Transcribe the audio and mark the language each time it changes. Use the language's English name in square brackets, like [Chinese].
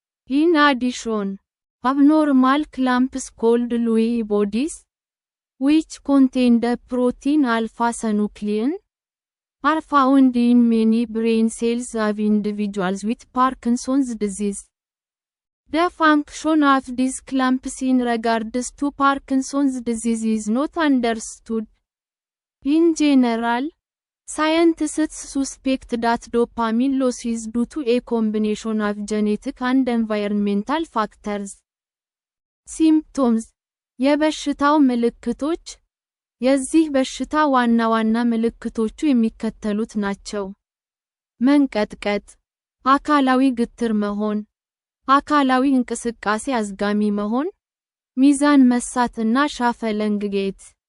[English] ኢን አዲሽን abnormal clumps called Lewy bodies, which contain the protein alpha-synuclein, are found in many brain cells of individuals with Parkinson's disease. The function of these clumps in regards to Parkinson's disease is not understood. In general, scientists suspect that dopamine loss is due to a combination of genetic and environmental factors. [Amharic] ሲምፕቶምስ። የበሽታው ምልክቶች። የዚህ በሽታ ዋና ዋና ምልክቶቹ የሚከተሉት ናቸው። መንቀጥቀጥ፣ አካላዊ ግትር መሆን፣ አካላዊ እንቅስቃሴ አዝጋሚ መሆን፣ ሚዛን መሳት እና ሻፈለንግጌት።